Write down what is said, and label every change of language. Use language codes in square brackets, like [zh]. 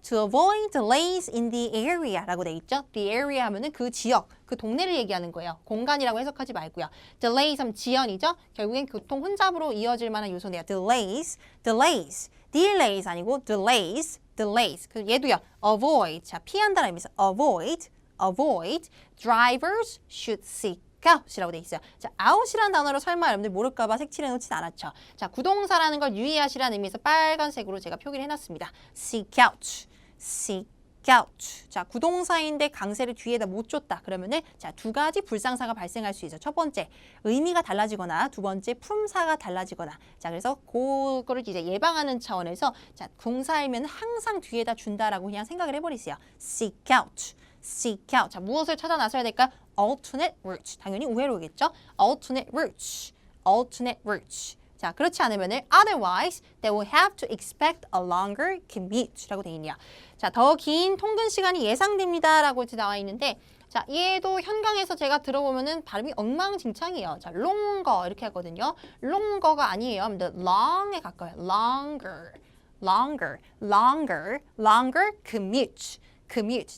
[en] To avoid delays in the area [ko] 라고 돼 있죠. [en] The area [ko] 하면은 그 지역, 그 동네를 얘기하는 거예요. 공간이라고 해석하지 말고요. Delays 하면 지연이죠. 결국엔 교통 혼잡으로 이어질 만한 요소네요. [en] Delays, delays, delays [ko] 아니고 [en] delays, delays. [ko] 그 얘도요. Avoid, 자 피한다는 의미에서 avoid, avoid. [en] Drivers should seek out [ko] 이라고 돼 있어요. 자, out이라는 단어로 설마 여러분들 모를까봐 색칠해 놓진 않았죠. 자, 구동사라는 걸 유의하시라는 의미에서 빨간색으로 제가 표기를 해놨습니다. [en] seek out, seek out. [ko] 자, 구동사인데 강세를 뒤에다 못 줬다. 그러면은 자, 두 가지 불상사가 발생할 수 있어. 첫 번째, 의미가 달라지거나 두 번째, 품사가 달라지거나. 자, 그래서 그거를 이제 예방하는 차원에서 자, 동사이면 항상 뒤에다 준다라고 그냥 생각을 해버리세요. [en] seek out. seek out. [ko] 자, 무엇을 찾아 나서야 될까? [en] alternate routes. [ko] 당연히 우회로겠죠? [en] alternate routes. alternate routes. [ko] 자, 그렇지 않으면은 [en] otherwise they will have to expect a longer commute [ko] 라고 돼 있네요. 자, 더 긴 통근 시간이 예상됩니다라고 이렇게 나와 있는데 자, 얘도 현강에서 제가 들어보면은 발음이 엉망진창이에요. 자, longer 이렇게 하거든요. longer가 아니에요. long에 가까워요. [en] longer, longer, longer, longer commute. commute.